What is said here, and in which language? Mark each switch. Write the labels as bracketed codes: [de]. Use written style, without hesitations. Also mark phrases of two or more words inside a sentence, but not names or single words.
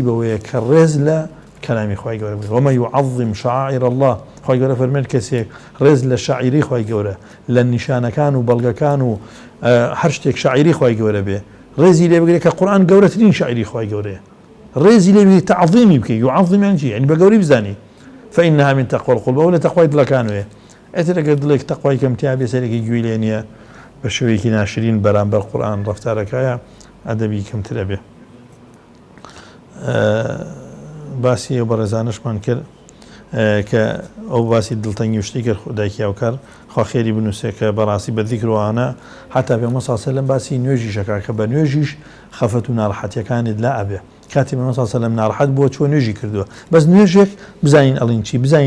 [ckb] بەوەیە کە ڕێز لە کەلامی خۆی گەورە بێت [ar] ومە یعظم شعائر الله [ckb] خۆی گەورە فەرمێن کەسێک ڕێز لە شاعیری خۆی گەورە لە نیشانەکان و بەڵگەکان و هەر شتێک شاعیری خۆی گەورە بێ ڕێزی لێ بگرێت کە قورئان گەورەترین شاعیری خۆی گەورەیە ڕێزی لێ بگرێت تعظیمی بکەی یعظم یعنی چی یعنی بە گەوری بزانی [ar] فإنها من تقوى القلوب [ckb] ولا تقوى دڵەکانوێ ئەترەکە دڵێک تەقوای کەمتیا بێ سەرێکی گوێی لێ نییە بە شێوەیەکی ناشرین بەرامبەر قورئان ڕەفتارەکەیە ئەدەبی کەمترە بێ باسی ئەو بەڕێزانشمان کرد کە ئەو باسی دڵتەنگی شتی کرد دایکی ئەوکار خوا خێری بنووسێ کە بەڕاستی بە ذیکرەوانە حتا پێغەمبەر [ar] صلی الله علیه و سلم [ckb] باسی نوێژی شەکا کە بە نوێژیش خەفەت و ناڕەحەتیەکانت لا ئەبێ کاتی پێغەمبەر [ar] صلی الله علیه و سلم [ckb] ناڕەحەت بووە چۆن نوێژی کردووە بەس نوێژێک بزانین ئەڵین چی بزانین